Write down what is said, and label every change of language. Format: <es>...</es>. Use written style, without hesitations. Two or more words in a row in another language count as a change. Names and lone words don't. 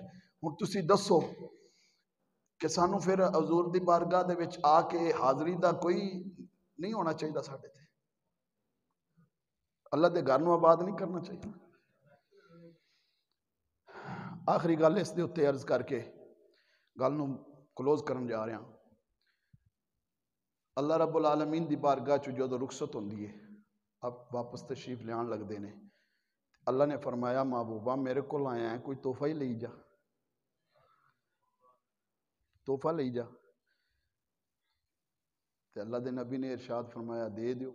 <pa>ہن تسی دسو کہ سانوں فیر حضور دی بارگاہ دے وچ آ کے حاضری دا کوئی نہیں ہونا چاہیے ساڈے تے? اللہ دے گھر نوں آباد نہیں کرنا چاہیے? آخری گل اس دے اتے عرض کر کے گل نوں کلوز کرن جا رہا.</pa> <ar>الله رب العالمين</ar> <pa>دی بارگاہ چوں جدوں رخصت ہوندی ہے، اب واپس تشریف لیان لگتے نے، اللہ نے فرمایا محبوبا میرے کو آیا ہے، کوئی تحفہ ہی لے جا، تحفہ لے جا. تے اللہ دے نبی نے ارشاد فرمایا دے دیو.</pa>